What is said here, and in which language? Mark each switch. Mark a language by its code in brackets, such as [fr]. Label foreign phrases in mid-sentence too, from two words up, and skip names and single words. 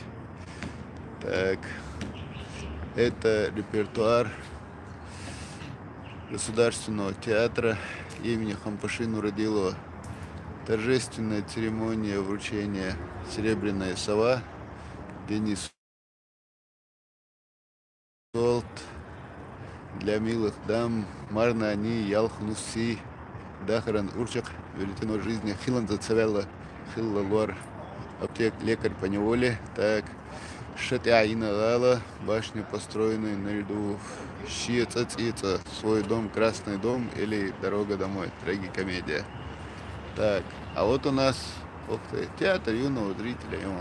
[ru] Так, это репертуар Государственного театра имени Хампаши Нурадилова. Торжественная церемония вручения «Серебряная сова», Денис Солт, для милых дам, Марна Ани, Ялхнуси, Дахаран Урчак, веретено жизни, Хилан Зацавелла, Хилла Луар, аптек, лекарь по неволе. Так, Шатяина Лала, башня, построенная на льду, Щица, свой дом, Красный дом или Дорога домой, трагикомедия. Так, а вот у нас, ух ты, театр юного зрителя.